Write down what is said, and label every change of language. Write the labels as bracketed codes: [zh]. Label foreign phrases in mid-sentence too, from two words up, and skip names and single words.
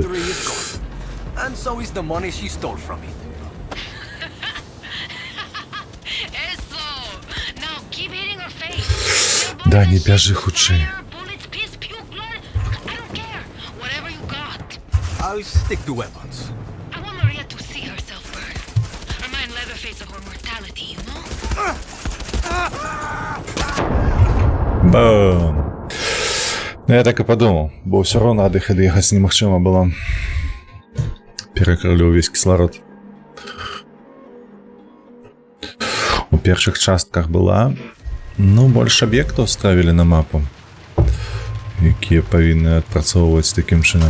[en] And so is the money she stole from me. [be] Да, не бяжы хутчэй. [en] I'll stick to weapons. I want Maria to see herself burn. Remind Leatherface of her mortality, you know? Бам! [be] Ну, я так і падумаў, бо ўсё роўна ад іх ад'ехаць немагчыма было. Перакрылі ўвесь кісларод. У першых частках была, ну, больш аб'ектаў ставілі на мапу, якія павінны адпрацоўваць такім чынам.